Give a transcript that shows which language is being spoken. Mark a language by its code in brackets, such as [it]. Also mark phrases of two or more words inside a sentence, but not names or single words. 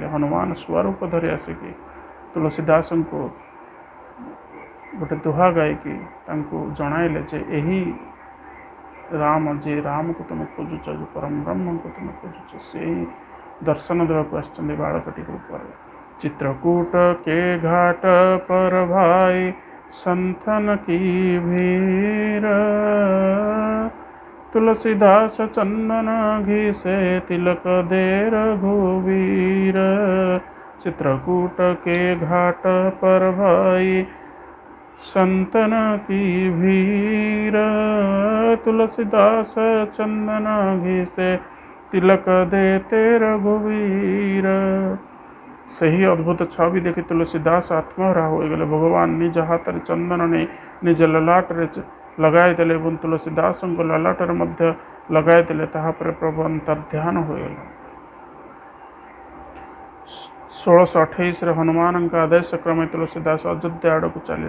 [or] ହନୁମାନ ଶୁଆ ରୂପ ଧରି ଆସିକି ତୁଳସୀଦାସଙ୍କୁ ଗୋଟେ ଦୋହା ଗାଇକି ତାଙ୍କୁ ଜଣାଇଲେ ଯେ ଏହି ରାମ, ଯେ ରାମକୁ ତୁମେ ଖୋଜୁଛ, ଯେ ପରମ ବ୍ରହ୍ମଙ୍କୁ ତୁମେ ଖୋଜୁଛ, ସେହି ଦର୍ଶନ ଦେବାକୁ ଆସିଛନ୍ତି ବାଳକଟି ରୂପରେ। [hi] चित्रकूट के घाट पर भाई संतन की भीर, तुलसीदास चंदन घी से तिलक दे रघुवीर। चित्रकूट के घाट पर भाई संतन की भीर, तुलसीदास चंदन घी से तिलक देते रघुवीर। [or] ସେହି ଅଦ୍ଭୁତ ଛବି ଦେଖି ତୁଳସୀଦାସ ଆତ୍ମହରା ହୋଇଗଲେ। ଭଗବାନ ନିଜ ହାତରେ ଚନ୍ଦନ ନେଇ ନିଜ ଲଲାଟରେ ଲଗାଇଦେଲେ ଏବଂ ତୁଳସୀଦାସଙ୍କ ଲଲାଟରେ ମଧ୍ୟ ଲଗାଇଦେଲେ। ତାହାପରେ ପ୍ରଭୁ ଅନ୍ତର୍ଧ୍ୟାନ ହୋଇଗଲେ। 1628 ହନୁମାନଙ୍କ ଆଦେଶ କ୍ରମେ ତୁଳସୀଦାସ ଅଯୋଧ୍ୟା ଆଡ଼କୁ ଚାଲିଲେ।